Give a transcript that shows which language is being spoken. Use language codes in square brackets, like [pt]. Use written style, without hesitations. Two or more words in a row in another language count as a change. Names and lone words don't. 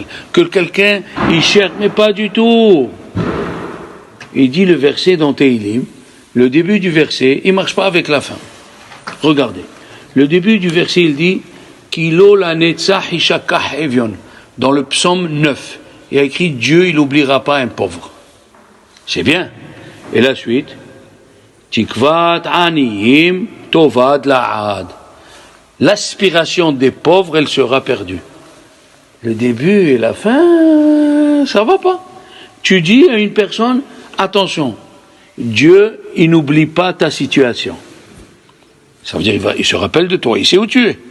[fr] Que quelqu'un, il cherche, mais pas du tout. Il dit le verset dans Tehillim, le début du verset, il ne marche pas avec la fin. Regardez. Le début du verset, il dit [he] כי לא לנצח ישכח אביון. [fr] Dans le psaume 9, il y a écrit Dieu, il n'oubliera pas un pauvre. C'est bien. Et la suite [he] תקות ענוים תאבד לעד. [fr] L'aspiration des pauvres, elle sera perdue. Le début et la fin, ça va pas. Tu dis à une personne, attention, Dieu, il n'oublie pas ta situation. Ça veut dire, il se rappelle de toi, il sait où tu es.